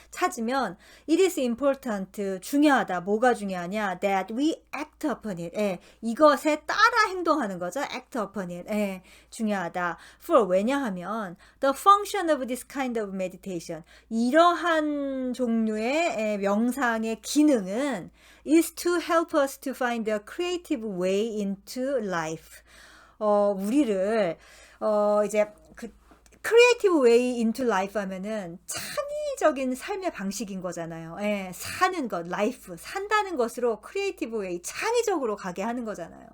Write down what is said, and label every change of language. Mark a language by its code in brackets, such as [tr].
[ko] 찾으면 [en] it is important, [ko] 중요하다. 뭐가 중요하냐? [en] That we act upon it. [ko] 예, 이것에 따라 행동하는 거죠. [en] act upon it. [ko] 예, 중요하다. [en] For [ko] 왜냐하면 [en] the function of this kind of meditation, [ko] 이러한 종류의 명상의 기능은 [en] is to help us to find a creative way into life. [ko] 우리를 이제 그 [en] creative way into life [ko] 하면은 창의적인 삶의 방식인 거잖아요. 예, 사는 것, life, 산다는 것으로 [en] creative way, [ko] 창의적으로 가게 하는 거잖아요.